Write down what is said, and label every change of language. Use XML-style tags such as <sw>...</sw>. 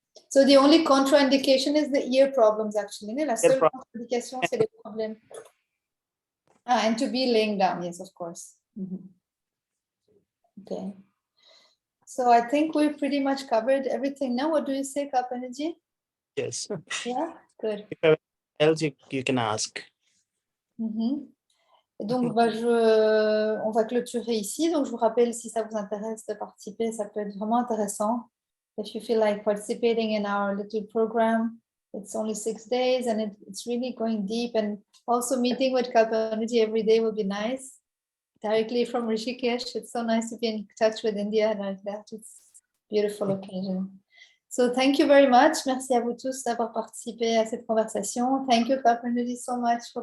<en>So the only contraindication is the ear problems actually.</en> <fr>La seule contre-indication, c'est les problèmes.</fr> <en>And to be laying down, yes, of course. Okay. So I think we pretty much covered everything now. What do you say, Kalpendra ji? Yes. Yeah, good. If else you can ask.</en> <fr>Et donc, on va clôturer ici. Donc, je vous rappelle, si ça vous intéresse de participer, ça peut être vraiment intéressant.</fr> <en>If you feel like participating in our little program, it's only 6 days and it's really going deep. And also meeting with Kalpendra ji every day will be nice. Directly from Rishikesh, it's so nice to be in touch with India like that. It's a beautiful occasion. So thank you very much.</en> <fr>Merci à vous tous d'avoir participé à cette conversation.</fr> <en>Thank you, Kalpendra ji, so much for</en>